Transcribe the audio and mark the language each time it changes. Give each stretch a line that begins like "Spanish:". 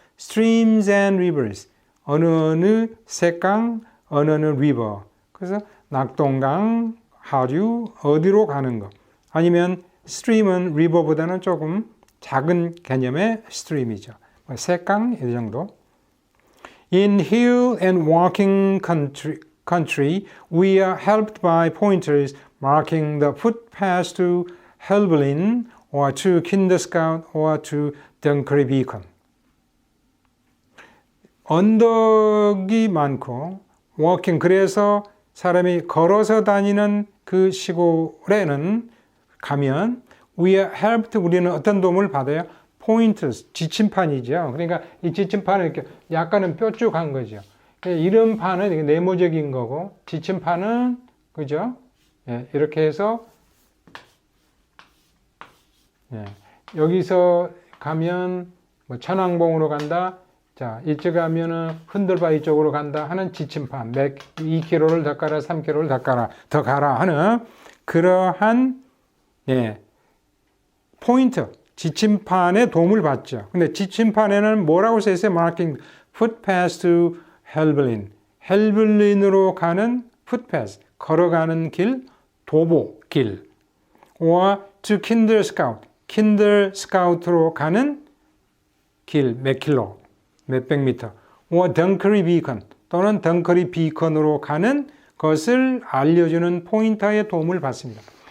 English: Streams and rivers.
Korean: 어느 새강, 어느 river. 그래서 낙동강, 하류, 어디로 가는 거. 아니면 stream은 river보다는 조금 작은 개념의 stream이죠. 새강, 이 정도.
English: In hill and walking country, we are helped by pointers marking the footpaths to Helvellyn or to Kinderscout or to Dunkery Beacon.
Korean: 언덕이 많고 워킹 그래서 사람이 걸어서 다니는 그 시골에는 가면
English: we are helped
Korean: 우리는 어떤 도움을 받아요? pointers 지침판이죠. 그러니까 이 지침판은 이렇게 약간은 뾰족한 거죠. 이름판은 네모적인 거고 지침판은 그죠? 이렇게 해서 여기서 가면 뭐 천왕봉으로 간다. 자, 이쪽 가면은 흔들바 이쪽으로 간다 하는 지침판. 2km를 더 가라, 3km를 더 가라 하는 그러한 포인트, 지침판의 도움을 받죠. 근데 지침판에는 뭐라고 써 있어요?
English: Marking footpaths to Helvellyn.
Korean: 헬블린으로 가는 footpath, 걸어가는 길, 도보길.
English: or to Kinderscout,
Korean: 킨더스카우트로 가는 길, 몇 킬로, 몇백 미터. or Dunkery Beacon, 또는 덩커리 비컨으로 가는 것을 알려주는 포인터의 도움을 받습니다.